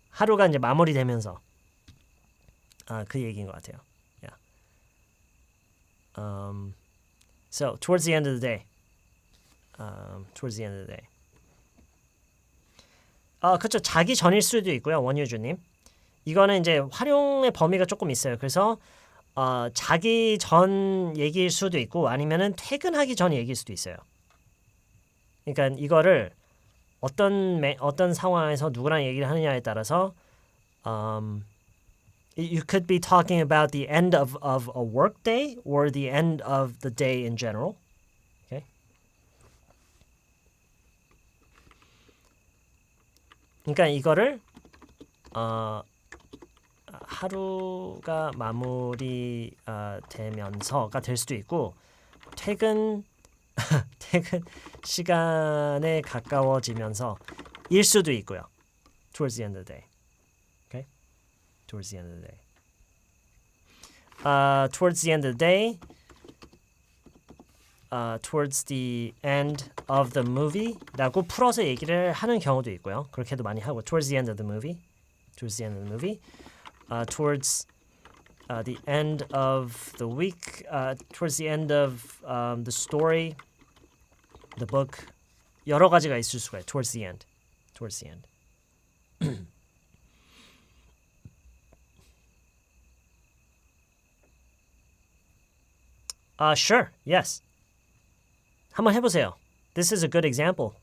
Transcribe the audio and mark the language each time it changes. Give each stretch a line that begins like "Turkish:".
Korean: 하루가 이제 마무리되면서 그 얘기인 것 같아요.
English: Yeah. So towards the end of the day. Towards the end of the day.
Korean: 그렇죠. 자기 전일 수도 있고요. 원유주님. 이거는 이제 활용의 범위가 조금 있어요. 그래서 자기 전 얘기일 수도 있고 아니면은 퇴근하기 전 얘기일 수도 있어요. 그러니까 이거를 어떤 상황에서 누구랑 얘기를 하느냐에 따라서
English: you could be talking about the end of a work day or the end of the day in general. Okay?
Korean: 그러니까 이거를 하루가 마무리 되면서가 될 수도 있고 퇴근 퇴근 시간에 가까워지면서 일 수도 있고요.
English: Towards the end of the day. Okay? Towards the end of the day. Towards the end of the day. Towards the end of the movie
Korean: 라고 풀어서 얘기를 하는 경우도 있고요. 그렇게도 많이 하고
English: Towards the end of the movie. Towards the end of the movie. Towards the end of the week. Towards the end of the story. The book.
Korean: 여러 가지가 있을 수가 있어요.
English: Towards the end. Towards the end. Sure. Yes.
Korean: 한번 해보세요.
English: This is a good example.